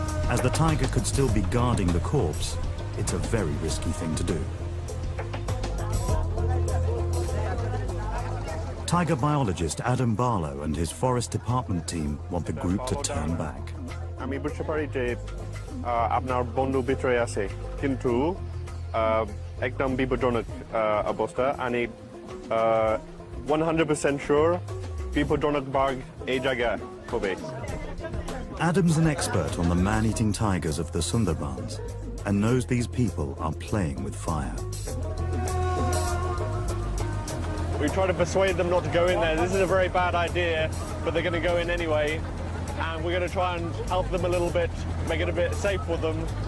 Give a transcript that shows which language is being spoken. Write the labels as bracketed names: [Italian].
[English] As the tiger could still be guarding the corpse, it's a very risky thing to do. Tiger biologist Adam Barlow and his forest department team want the group to turn back. [Bangla] আমি বুঝতে পারি যে আপনার বন্ধু ভিতরে আছে কিন্তু একদম বিপজ্জনক অবস্থা আমি 100% sure বিপজ্জনক বাঘ এই জায়গায় হবে. [English] Adam's an expert on the man-eating tigers of the Sundarbans and knows these people are playing with fire. We try to persuade them not to go in there. This is a very bad idea, but they're going to go in anyway. And we're going to try and help them a little bit, make it a bit safe for them.